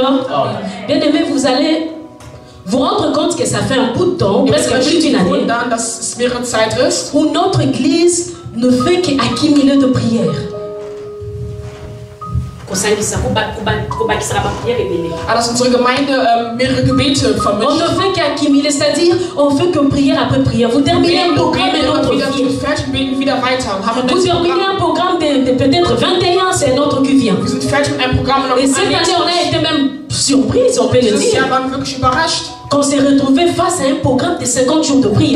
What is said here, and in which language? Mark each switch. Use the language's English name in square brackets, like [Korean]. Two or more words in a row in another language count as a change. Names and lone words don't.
[French] Bien aimé, vous allez vous rendre compte que ça fait un bout de temps, presque plus d'une année, où notre église ne fait qu'accumuler de prières. [German] Alors unsere Gemeinde mehrere Gebete vermischt. [French] On ne fait qu'accumuler, c'est-à-dire on fait que prière après prière. Vous terminez un programme et l'autre vient. Vous terminez un programme de peut-être 21, c'est un autre qui vient. Et cette année on a été même surprise, on peut le dire. Qu'on s'est retrouvé face à un programme de 50 jours de prière.